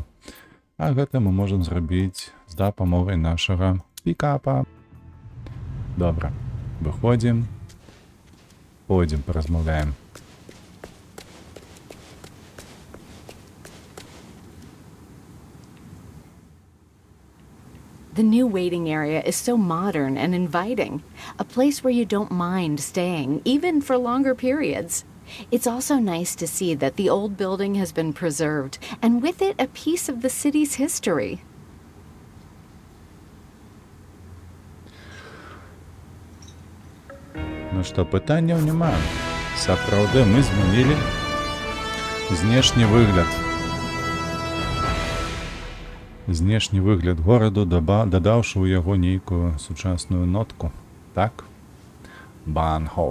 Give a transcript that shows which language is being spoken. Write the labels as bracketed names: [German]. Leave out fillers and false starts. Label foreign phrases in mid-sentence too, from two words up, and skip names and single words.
[Belarusian] А гэта мы можам зрабіць з дапамогай нашага пікапа. [Ukrainian] Добре. Виходимо. Пойдемо, порозмовляємо. [English] The new waiting area is so modern and inviting, a place where you don't mind staying, even for longer periods. It's also nice to see that the old building has been preserved, and with it, a piece of the city's history. [Ukrainian] Ну що, [Belarusian] питанняў няма. Сапраўды мы змянілі знешні выгляд. Знешні выгляд гораду, дадаўшы ў яго нейкую сучасную нотку. Так? Bahnhof.